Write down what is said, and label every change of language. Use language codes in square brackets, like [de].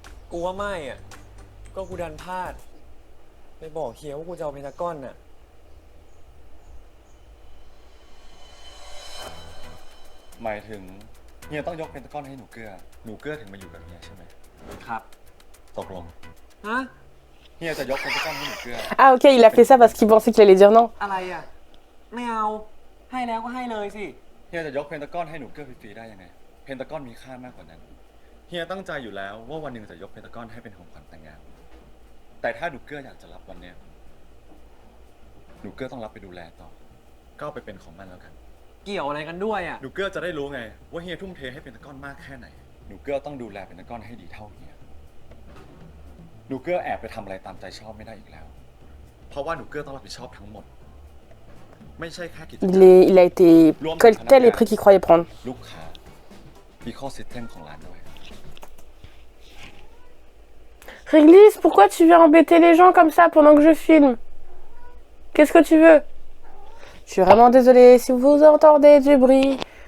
[th] กูว่าไม่อ่ะ ก็กูดันพลาด ไปบอกเฮียว่ากูจะเอาเพนทากอนน่ะ หมายถึงเฮียต้องยกเพนทากอนให้หนูเกื้อ หนูเกื้อถึงมาอยู่กับเฮียใช่ไหม ครับ ตกลง ฮะ เฮียจะยกเพนทากอนให้หนูเกื้อ [fr] Ah ok, il a fait ça parce qu'il pensait qu'il allait dire non. [th] อะไรอ่ะ ไม่เอา ให้แล้วก็ให้เลยสิ เฮียจะยกเพนทากอนให้หนูเกื้อฟรีๆได้ยังไง เพนทากอนมีค่ามากกว่านั้น เฮียตั้งใจอยู่แล้วว่าวันหนึ่งจะยกเพนทากอนให้เป็นของขวัญแต่งงาน แต่ถ้าหนูเกื้ออยากจะรับวันเนี้ยหนูเกื้อต้องรับไปดูแลต่อ ก็เอาไปเป็นของมันแล้วกัน เกี่ยวอะไรกันด้วยอ่ะ หนูเกื้อจะได้รู้ไงว่าเฮียทุ่มเทให้เพนทากอนมากแค่ไหน หนูเกื้อต้องดูแลเพนทากอนให้ดีเท่าเฮีย หนูเกื้อแอบไปทำอะไรตามใจชอบไม่ได้อีกแล้ว เพราะว่าหนูเกื้อต้องรับผิดชอบทั้งหมด ไม่ใช่แค่กิจกรรม [fr] Il a été collecté les prix qu'il croyait prendre. [th] ลูกค้าอีโคซิสเต็มของร้านด้วย [fr] Réglisse, pourquoi tu viens embêter les gens comme ça pendant que je filme? Qu'est-ce que tu veux? Je suis vraiment désolée si vous entendez du bruit.